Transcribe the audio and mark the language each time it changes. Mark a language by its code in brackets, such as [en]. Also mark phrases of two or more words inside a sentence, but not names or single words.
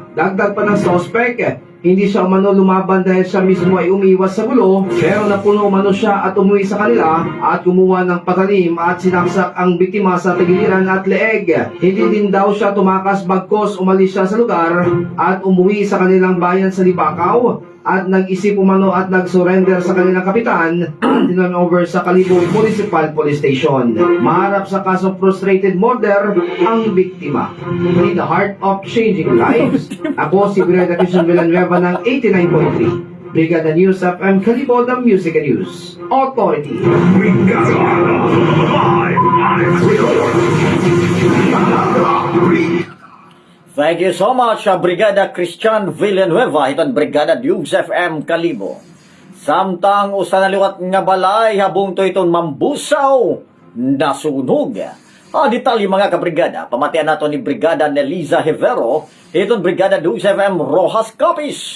[tl] Dagdag pa ng sospek, hindi siya umano lumaban dahil siya mismo ay umiwas sa gulo, pero napuno umano siya at umuwi sa kanila at kumuha ng patalim at sinaksak ang biktima sa tagiliran at leeg. Hindi din daw siya tumakas bagkos umalis siya sa lugar at umuwi sa kanilang bayan sa Libakaw at nag-isip umano at nag-surrender sa kanilang kapitan at over sa Kalibo Municipal Police Station. Maharap sa kasong [en] frustrated murder [tl] ang biktima. [en] In the heart of changing lives, [tl] ako si Brigada Christian Villanueva ng 89.3. Brigada News FM Kalibo, [en] the Music and News Authority. Thank you so much, [akl] Brigada Christian Villanueva, itong Brigada News FM Kalibo. Samtang usa na liwat nga balay habong to itong mambusaw nasunog. Detalye mga kabrigada, pamatian nato ni Brigada Neliza Hivero, itong Brigada News FM Rojas Capiz.